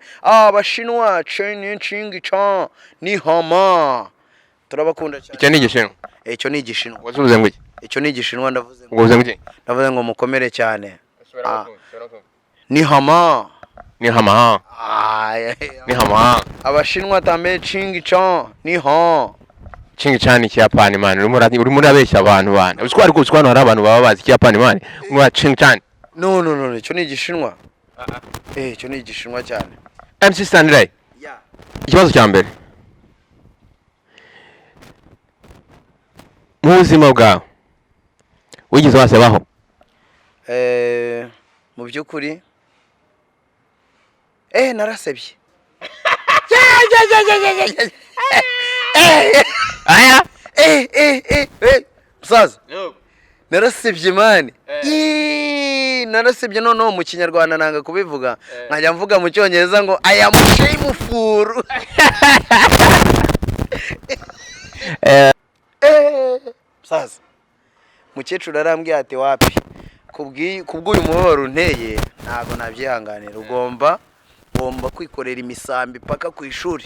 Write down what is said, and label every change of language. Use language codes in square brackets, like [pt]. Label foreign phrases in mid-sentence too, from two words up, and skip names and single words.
[rw] Abashinwa chen ching cha ni hama, turabakunda cyane. Icyo ni igishinwa? Icyo ni igishinwa. Wazuze ngo iki? Icyo ni igishinwa, ndavuze ngo uvuze ngo iki? ndavuze ngo mukomere cyane. Ni hama. Ni hama. Ni hama. Abashinwa tame ching cha ni ha. Ching cha ni Kiyapani man. Urimo urabeshya abantu bana. Uziko ariko uziko hano hari abantu baba bazi Kiyapani man. Ngo ching cha. No, icyo ni igishinwa. Icyo ni igishinwa cyane. MC Stanley. [en] Yeah. [rw] Ikibazo cya mbere. Mu buzima bwawe wigeze wasebaho? Mu by'ukuri narasebye. Aya? Musaza. Narasebye mani. Narasebye noneho mu kinyarwanda nanga kubivuga. Nkajya mvuga mu cyongereza ngo [en] I am shameful. [rw] Musaza. Mukecuru arambwiye ati wapi? Kubw'uyu mubabaro unteye ntago nabyihanganira. Ugomba kwikorera imisambi paka ku ishuri.